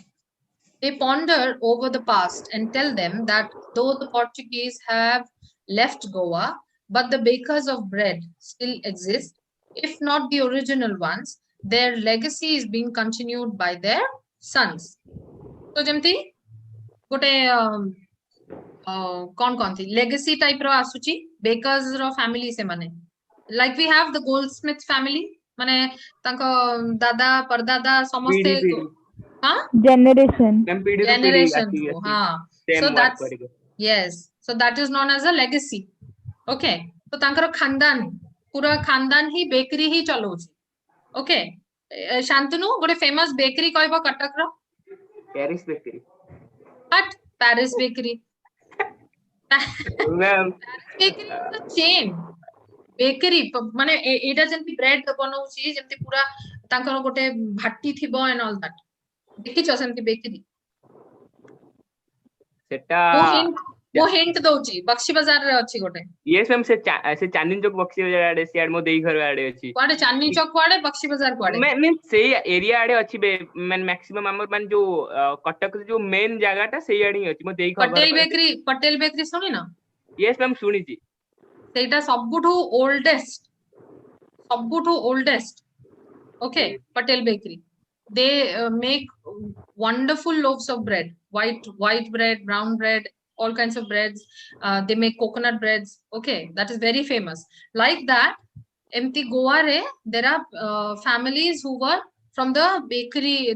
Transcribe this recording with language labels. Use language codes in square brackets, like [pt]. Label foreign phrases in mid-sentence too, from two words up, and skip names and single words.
[en] They ponder over the past and tell them that though the Portuguese have left Goa, but the bakers of bread still exist. If not the original ones, their legacy is being continued by their sons. So, [or] ଯେମିତି ଗୋଟେ କଣ [en] legacy type [or] ର ଆସୁଛି bakers ର family ସେମାନେ, [en] like we have the goldsmith family, [or] ମାନେ ତାଙ୍କ ଦାଦା ପରଦାଦା ସମସ୍ତେ [en] Generation. generation so that's yes, so that is known as a legacy. Okay, so [or] ତାଙ୍କର ଖାନଦାନ ପୁରା ଖାନଦାନ ହିଁ ବେକରୀ ହିଁ ଚଲଉଛି. Okay, ଶାନ୍ତନୁ ଗୋଟେ [en] famous bakery [or] କହିବ କଟକର? [en] Paris bakery. What? Paris bakery. Ma'am. Bakery is a chain. [or] Bakery ମାନେ ଏଇଟା ଯେମିତି bread ବନଉଛି, ଯେମିତି ପୁରା ତାଙ୍କର ଗୋଟେ ଭାଟି ଥିବ [en] and all that. [or] ଦେଖିଛ ସେମିତି bakery? ସେଟା ମୁଁ hint ଦଉଛି, ବକ୍ସି ବଜାରରେ ଅଛି ଗୋଟେ. [en] yes ma'am, [or] ସେ ଚାନ୍ଦିନୀ ଚୌକ ବକ୍ସି ବଜାର ଆଡେ, ସିଆଡେ ମୋ ଦେଇ ଘର ଆଡେ ଅଛି. କୁଆଡେ ଚାନ୍ଦିନୀ ଚୌକ କୁଆଡେ, ବକ୍ସି ବଜାର କୁଆଡେ? मैं ସେଇ ଏରିଆ ଆଡେ ଅଛି ମାନେ maximum ଆମର ମାନେ ଯୋଉ କଟକ ଯୋଉ main ଜାଗାଟା ସେଇ ଆଡେ ହିଁ ଅଛି ମୋ ଦେଇ ଘର. ପଟେଲ ବେକରୀ ଶୁଣିନ? [en] yes ma'am [or] ଶୁଣିଛି. ସେଇଟା ସବୁଠୁ oldest. [en] Okay, Patel bakery. They make wonderful loaves of bread, white bread, brown bread, all kinds of breads. They make coconut breads. Okay, that is very famous. Like that, empty Goa re, there are families who were from the bakery.